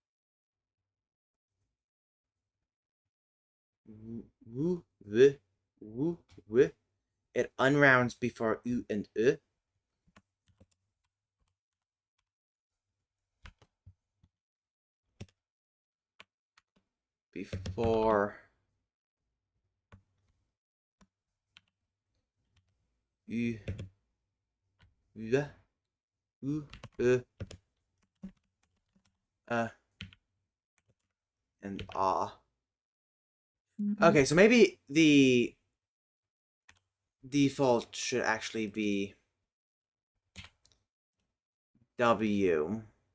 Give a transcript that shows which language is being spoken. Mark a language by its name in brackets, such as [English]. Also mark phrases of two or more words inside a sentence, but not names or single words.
[English] Woo, v, woo, w. It unrounds before u and e. Before u, v, u, e, and ah. Okay, so maybe the default should actually be W.